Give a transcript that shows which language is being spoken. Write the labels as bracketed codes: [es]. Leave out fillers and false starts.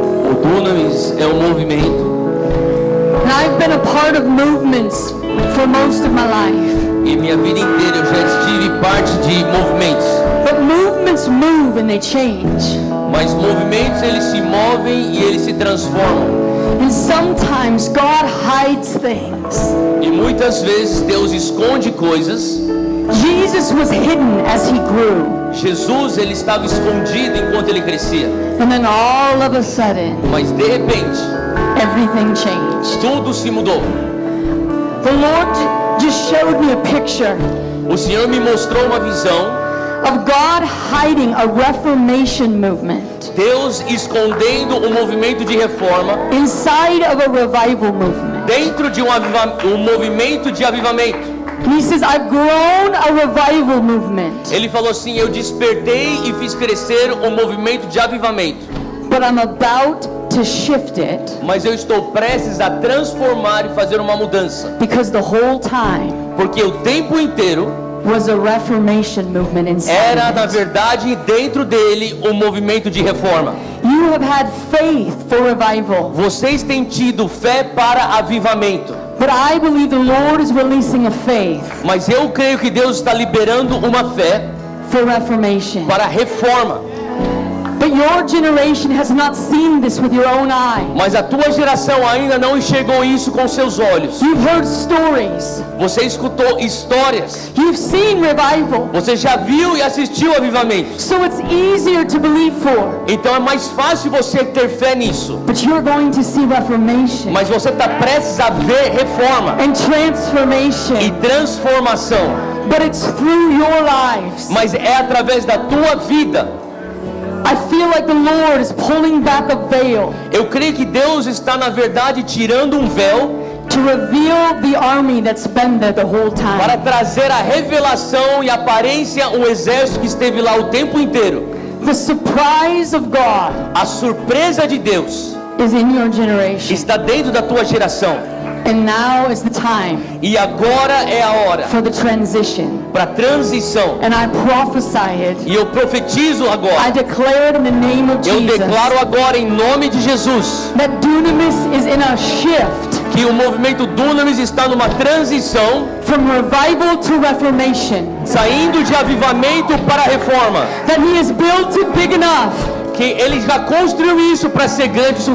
[pt] O Dunamis é um movimento. [en] And I've been a part of movements for most of my life. [pt] E minha vida inteira eu já estive parte de movimentos. [en] But movements move and they change. [pt] Mas movimentos eles se movem e eles se transformam. [en] And sometimes God hides things. [pt] E muitas vezes Deus esconde coisas. [en] Jesus was hidden as he grew. [pt] Jesus ele estava escondido enquanto ele crescia. [en] And then all of a sudden, [pt] Mas de repente, [en] everything changed. [pt] tudo se mudou. [en] The Lord just showed me a picture [pt] O Senhor me mostrou uma visão. [en] of God hiding a Reformation movement [pt] Deus escondendo um movimento de reforma [en] inside of a revival movement. [pt] dentro de um movimento de avivamento. [en] And he says, I've grown a revival movement, [pt] Ele falou assim: eu despertei e fiz crescer um movimento de avivamento, [en] but I'm about to shift it [pt] mas eu estou prestes a transformar e fazer uma mudança, [en] because the whole time [pt] porque o tempo inteiro [en] was a Reformation movement inside [pt] era, [en] of [pt] na [en] it. [pt] verdade, dentro dele um movimento de reforma. [en] You have had faith for revival, [pt] Vocês têm tido fé para avivamento, [en] but I believe the Lord is releasing a faith [pt] mas eu creio que Deus está liberando uma fé [en] for reformation. [pt] para reforma. [en] But your generation has not seen this with your own eye. [pt] Mas a tua geração ainda não enxergou isso com seus olhos. [en] You've heard stories. [pt] Você escutou histórias. [en] You've seen revival. [pt] Você já viu e assistiu avivamentos. [en] So it's easier to believe for. [pt] Então é mais fácil você ter fé nisso. [en] But you're going to see reformation [pt] Mas você está prestes a ver reforma [en] and transformation. [pt] e transformação. [en] But it's through your lives. [pt] Mas é através da tua vida. [en] I feel like the Lord is pulling back a veil [pt] Eu creio que Deus está, na verdade, tirando um véu [en] to reveal the army that's been there the whole [pt] para [en] time. [pt] trazer a revelação e aparência um exército que esteve lá o tempo inteiro. [en] The surprise of God [pt] A surpresa de Deus [en] is in your generation. [pt] está dentro da tua geração. [en] And now is the time [pt] E agora é a hora [en] for the transition. [pt] para transição. [en] And I prophesy it. [pt] E eu profetizo [en] I [pt] agora. [en] declare it in the name of [pt] Eu [en] Jesus. [pt] declaro agora em nome de Jesus [en] That dunamis is in a shift [pt] que o movimento Dunamis está numa transição, [en] from revival to reformation. [pt] saindo de avivamento para reforma. [en] That He has built it big enough [pt] Que ele já construiu isso para ser grande o